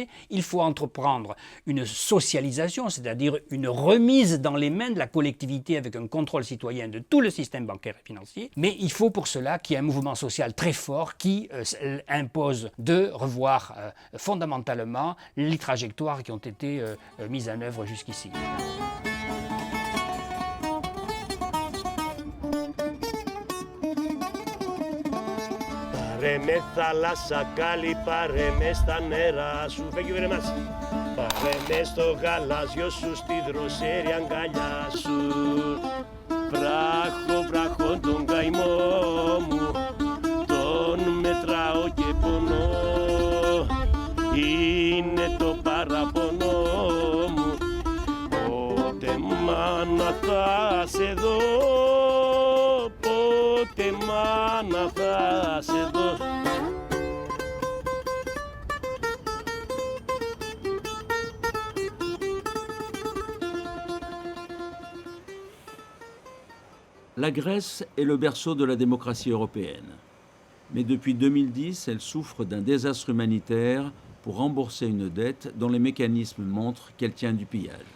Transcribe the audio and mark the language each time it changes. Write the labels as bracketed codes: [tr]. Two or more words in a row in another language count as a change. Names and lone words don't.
[fr] Il faut entreprendre une socialisation, c'est-à-dire une remise dans les mains de la collectivité avec un contrôle citoyen de tout le système bancaire et financier. Mais il faut pour cela qu'il y ait un mouvement social très fort qui impose de revoir fondamentalement les trajectoires qui ont été mises en œuvre jusqu'ici. [el] Πάρε με θάλασσα κάλλη, πάρε με στα νερά σου. [en] Thank you very much. [el] Πάρε με στο γαλάζιο σου, στη δροσέρη αγκαλιά σου. Βράχο, βράχο τον καημό μου, τον μετράω και πονώ. Είναι το παραπονό μου, πότε μάνα θα σε δω, πότε μάνα θα σε δω. [fr] La Grèce est le berceau de la démocratie européenne. Mais depuis 2010, elle souffre d'un désastre humanitaire pour rembourser une dette dont les mécanismes montrent qu'elle tient du pillage.